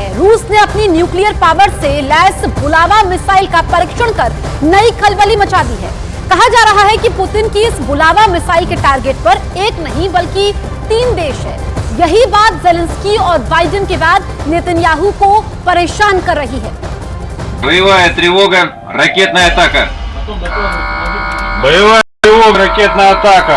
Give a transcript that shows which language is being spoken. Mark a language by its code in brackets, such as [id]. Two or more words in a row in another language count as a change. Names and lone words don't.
[hi] रूस ने अपनी [en] nuclear power [hi] से लैस बुलावा मिसाइल का परीक्षण कर नई खलबली मचा दी है। कहा जा रहा है कि पुतिन की इस बुलावा मिसाइल के टारगेट पर एक नहीं बल्कि 3 देश है। यही बात ज़ेलेंस्की और बाइडेन के बाद नेतन्याहू को परेशान कर रही है। [ru] Боевая тревога, ракетная атака. Боевая тревога, ракетная атака.